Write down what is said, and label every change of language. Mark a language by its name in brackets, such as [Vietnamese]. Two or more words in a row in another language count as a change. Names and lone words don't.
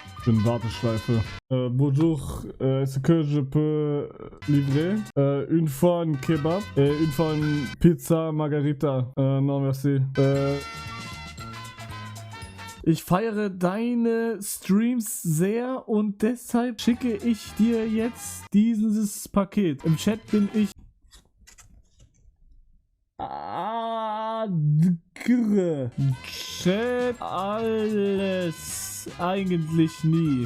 [German] bin Warteschleife. [French] Bonjour, est-ce que je peux livrer? Une fois un Kebab, une fois une Pizza Margarita. Non, merci. [German] Ich feiere deine Streams sehr und deshalb schicke ich dir jetzt dieses Paket. Im Chat bin ich... Chat alles eigentlich nie.